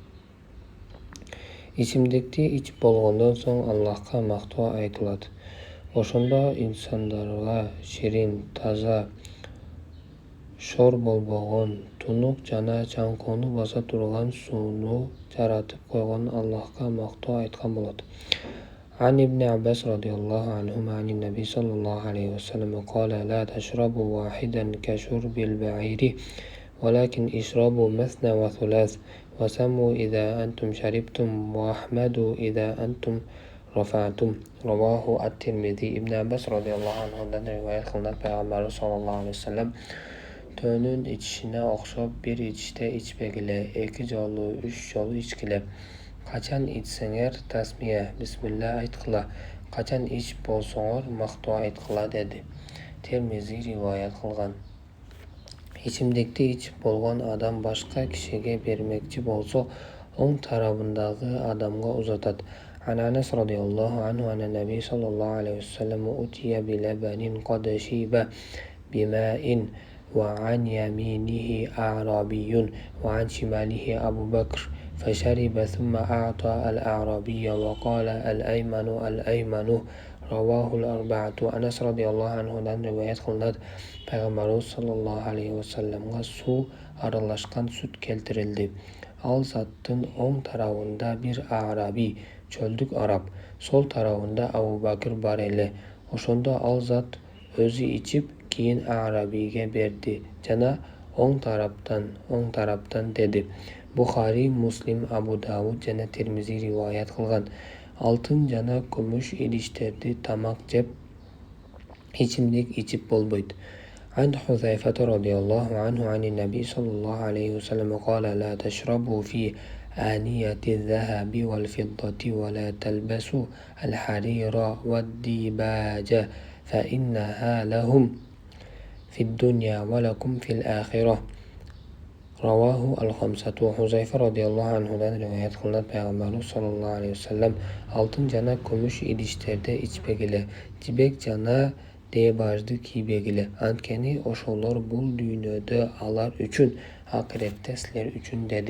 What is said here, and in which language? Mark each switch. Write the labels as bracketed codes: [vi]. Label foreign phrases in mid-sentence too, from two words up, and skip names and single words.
[uz] Ichimlikni ichib bo'lgandan so'ng Allohga maqtov aytiladi. O'shanda insonlarga shirin, toza, sho'r bo'lgan, tunuq jana chanqovni bosa turgan suvni jaratib qo'ygan Allohga maqtov aytgan bo'ladi. [ar] عن ابن عباس رضي الله عنهما عن النبي صلى الله عليه وسلم قال لا تشربوا واحدا كشرب البعير ولكن اشربوا مثنى وثلاث وسموا إذا أنتم شربتم واحمدوا إذا أنتم رفعتم. رواه الترمذي. [uz] Ibn Abbas [ar] radhiyallohu anhudan [uz] rivoyat qilinadi, payg'ambarimiz [ar] sallallohu alayhi vasallam [uz] to'nin ichishine o'xshab bir ichishda ichmagila, 2 joli 3 joli ichgila. Qachon ichsanglar tasmiya, bismillah aytqila, qachon ichib bo'lsanglar maqtov aytqila dedi. Termiziy rivoyat qilgan. Ichimlikni ichib bo'lgan odam boshqa kishiga bermoqchi bo'lsa, o'ng tarafidagi odamga uzatadi. [ar] عن أنس رضي الله عنه أن النبي صلى الله عليه وسلم أتي بلبن قد شيب بماء وعن يمينه أعرابي وعن شماله أبو بكر فشرب ثم أعطى الأعرابي وقال الأيمن الأيمن. رواه الأربعة. [uz] Anas [ar] radhiyallohu anhudan [uz] rivoyat qilinadi, payg'ambarimiz [ar] sallallohu alayhi vasallamga [uz] suv aralashgan sut keltirildi. Al zotning o'ng tarafida bir arabiy, cho'ldik arab, so'l tarafida Abu Bakr bor edi. O'shanda al zot o'zi ichib, keyin arabiyga berdi. Jana o'ng tarafdan dedi. Buxoriy, Muslim, Abu Davud jana Termiziy rivoyat qilgan. Oltin jana kumush idishlarda tamoq jeb ichimlik ichib bo'lmaydi. [ar] عن حذيفة رضي الله عنه عن النبي صلى الله عليه وسلم قال لا تشربوا في آنية الذهب والفضة ولا تلبسوا الحرير والديباج فإنها لهم في الدنيا ولكم في الآخرة. رواه الخمسة. [uz] Huzayfa [ar] radhiyallohu anhudan [uz] rivoyat qilinadi, payg'ambarimiz [ar] sallallohu alayhi vasallam [uz] oltin jana kumush idishlarda ichmagila, jibek jana debajni kiymagila. Antkeni o'shalar bu dunyoda alar uchun, oxiratda sizlar uchun dedi.